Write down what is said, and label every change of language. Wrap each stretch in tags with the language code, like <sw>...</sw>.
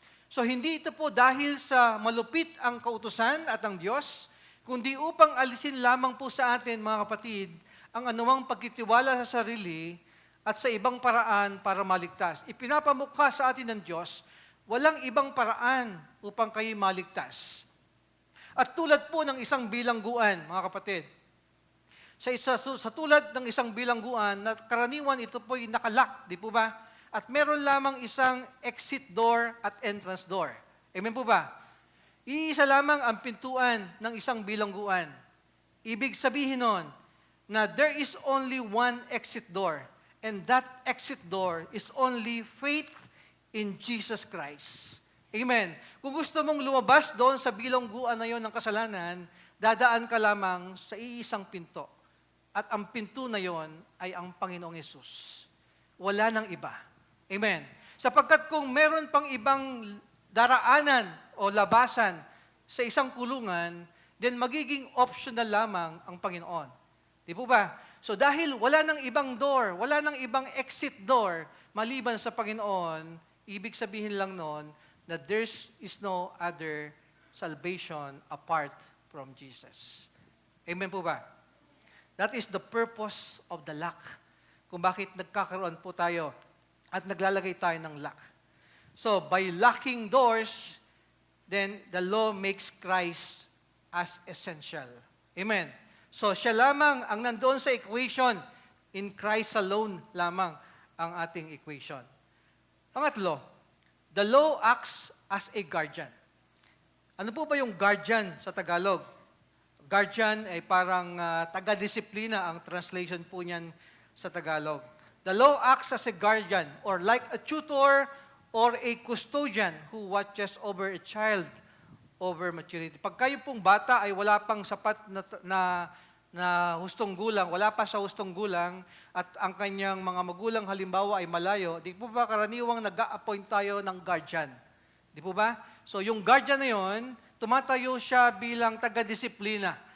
<tl>So hindi ito po dahil sa malupit ang kautusan at ang Diyos, kundi upang alisin lamang po sa atin, mga kapatid, ang anumang pagtitiwala sa sarili at sa ibang paraan para maligtas. Ipinapamukha sa atin ng Diyos, walang ibang paraan upang kayo maligtas. At tulad po ng isang bilangguan, mga kapatid, sa tulad ng isang bilangguan, na karaniwan ito po'y nakalak, di po ba? At meron lamang isang exit door at entrance door. Amen po ba? Iisa lamang ang pintuan ng isang bilangguan. Ibig sabihin nun, na</tl> <en>there is only one exit door. And that exit door is only faith in Jesus Christ. Amen.</en> <tl>Kung gusto mong lumabas doon sa bilangguan na yon ng kasalanan, dadaan ka lamang sa iisang pinto. At ang pinto na yon ay ang Panginoong Yesus. Wala nang iba. Amen. Sapagkat kung meron pang ibang daraanan o labasan sa isang kulungan, then magiging optional lamang ang Panginoon. Di po ba? So dahil wala nang ibang door, wala nang ibang exit door, maliban sa Panginoon, ibig sabihin lang noon na</tl> <en>there is no other salvation apart from Jesus.</en> <tl>Amen po ba?</tl> <en>That is the purpose of the lock.</en> <tl>Kung bakit nagkakaroon po tayo at naglalagay tayo ng lock. So,</tl> <en>by locking doors, then the law makes Christ as essential. Amen.</en> <tl>So siya lamang ang nandoon sa equation.</tl> <en>In Christ alone</en> <tl>lamang ang ating equation. Pangatlo,</tl> <en>the law acts as a guardian.</en> <tl>Ano po ba yung guardian sa Tagalog? Guardian ay parang taga-disiplina ang translation po niyan sa Tagalog.</tl> <en>The law acts as a guardian or like a tutor or a custodian who watches over a child over maturity.</en> <tl>Pag kayo pong bata ay wala pang sapat na hustong gulang, wala pa sa hustong gulang, at ang kanyang mga magulang halimbawa ay malayo, di po ba karaniwang nag-a-appoint tayo ng guardian? Di po ba? So yung guardian na yon, tumatayo siya bilang taga-disiplina.</tl>